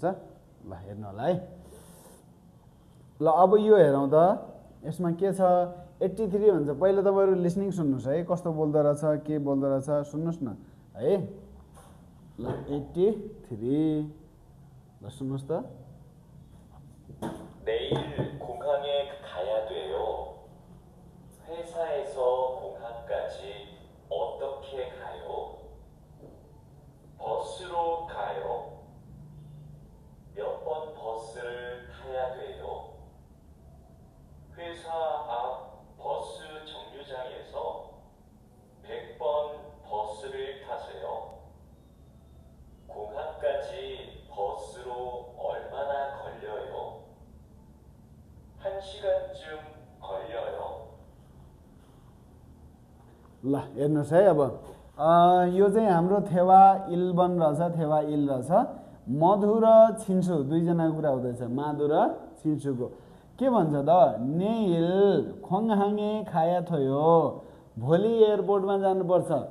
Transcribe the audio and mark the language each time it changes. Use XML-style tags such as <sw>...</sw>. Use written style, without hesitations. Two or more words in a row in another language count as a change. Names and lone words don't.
<ne>ल हेर्नु होला है। ल अब यो हेरौँ त, यसमा के छ 83 भन्छ। पहिला तपाईहरु लिसनिङ सुन्नुस् है, कस्तो बोल्दो रहेछ के बोल्दो रहेछ सुन्नुस् न है। ल 83 ल सुन्नुहोस् त</ne> <ko>내일 공항에 가야 돼요. 회사에서 공항까지 어떻게 가요? 버스로 가요. 몇 번 버스를 타야 돼요? 회사 앞 버스 정류장에서 100번 버스를 타세요. 공항까지 버스로 얼마나 걸려요? 1시간쯤 걸려요.</ko> <ne>ल हेर्नुहोस् है अब यो चाहिँ हाम्रो थेवा इल बन रहेछ थेवा इल रहेछ मधु र छिन्सु दुईजनाको कुरा हुँदैछ माधु र छिन्सुको के भन्छ त</ne> <ko>내일 공항에 가야 돼요</ko> <ne>भोलि एयरपोर्टमा जानुपर्छ</ne>